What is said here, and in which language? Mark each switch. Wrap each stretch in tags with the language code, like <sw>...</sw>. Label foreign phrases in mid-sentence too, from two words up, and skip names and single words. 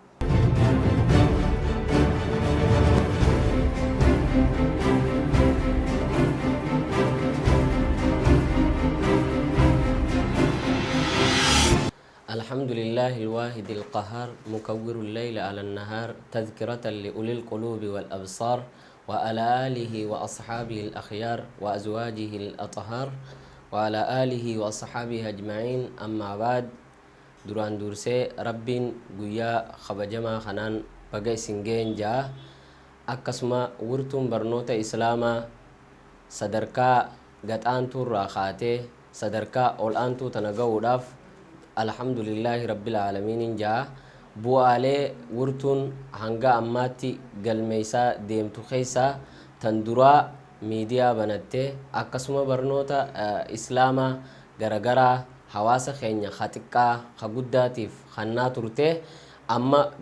<ar>الحمد لله الواحد القهار مكور الليل على النهار تذكرة لأولي القلوب والأبصار وعلى آله وأصحابه الأخيار وأزواجه الأطهار وعلى آله وأصحابه أجمعين أما بعد</ar> <om>duraan dursee rabbiin guyyaa kabajamaa kanaan baga isin ga'een jaa akkasuma wurtuun barnoota islaamaa sadarkaa gaxaantuurraa kaatee sadarkaa ol aantuu tana ga'uudhaaf</om> <ar>الحمد لله رب العالمين</ar> <om>jaa bu'aalee wurtuun hanga ammaatti galmeeysaa deemtu keessaa tan duraa miidiyaa banattee akkasuma barnoota islaamaa garagaraa hawaasa keenya xiqqaa guddaatiif kannaa turte amma</om>